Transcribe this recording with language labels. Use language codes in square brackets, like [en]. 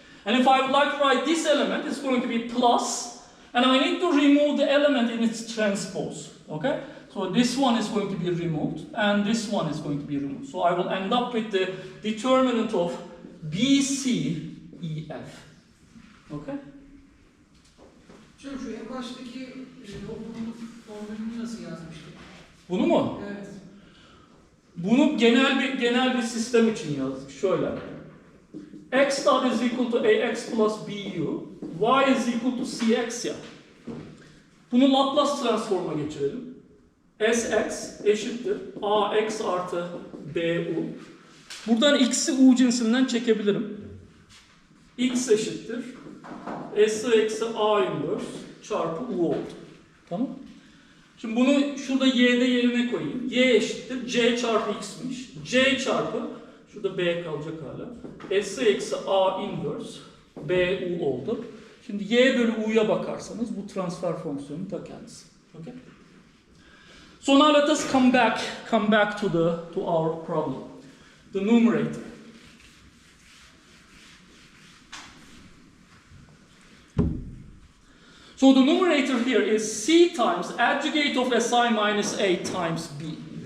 [en] And if I would like to write this element, it's going to be plus, and I need to remove the element in its transpose. Okay? So this one is going to be removed, and this one is going to be removed. So I will end up with the determinant of BCEF. Okay? [tr] Hocam şu en baştaki okulun formülünü nasıl yazmıştık? Bunu mu? Evet. Bunu genel bir sistem için yazdık. Şöyle. [en] X dot is equal to AX plus BU. Y is equal to CX ya. [tr] Bunu Laplace transforma geçirelim. Sx eşittir Ax artı Bu. Buradan x'i U cinsinden çekebilirim. X eşittir S eksi A inverse çarpı U oldu. Tamam. Şimdi bunu şurada y'de yerine koyayım. Y eşittir C çarpı x'miş. C çarpı şurada B kalacak hala. S eksi A inverse Bu oldu. Şimdi y bölü u'ya bakarsanız bu transfer fonksiyonun ta kendisi. [en] Okay? So now let us come back to our problem. The numerator. So the numerator here is C times adjugate of Si minus A times B.